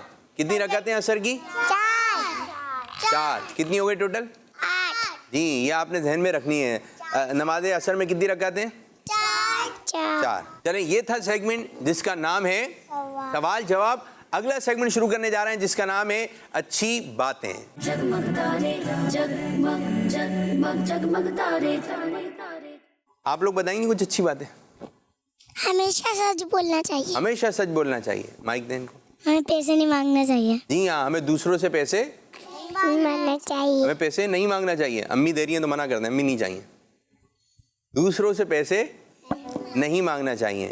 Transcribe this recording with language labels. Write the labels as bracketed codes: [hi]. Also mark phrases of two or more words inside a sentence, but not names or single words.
[ur] کتنی رکعتیں عصر کی؟ 4. کتنی ہو گئی ٹوٹل؟ 8 جی یہ آپ نے ذہن میں رکھنی ہے. نماز عصر میں کتنی رکعتیں؟ 4. چلیں یہ تھا سیگمنٹ جس کا نام ہے سوال جواب. اگلا سیگمنٹ شروع کرنے جا رہے ہیں جس کا نام ہے اچھی باتیں. جگمگ تارے جگمگ جگمگ جگمگ تارے تارے تارے. آپ لوگ بتائیں گے کچھ اچھی باتیں. ہمیشہ سچ بولنا چاہیے. ہمیشہ سچ بولنا چاہیے. مائک دیں ان کو. ہمیں پیسے نہیں مانگنا چاہیے. جی ہاں ہمیں دوسروں سے پیسے مانگنا چاہیے. ہمیں پیسے نہیں مانگنا چاہیے. امی دے رہی ہیں تو منع کر دیں، امی نہیں چاہیے. دوسروں سے پیسے نہیں مانگنا چاہیے.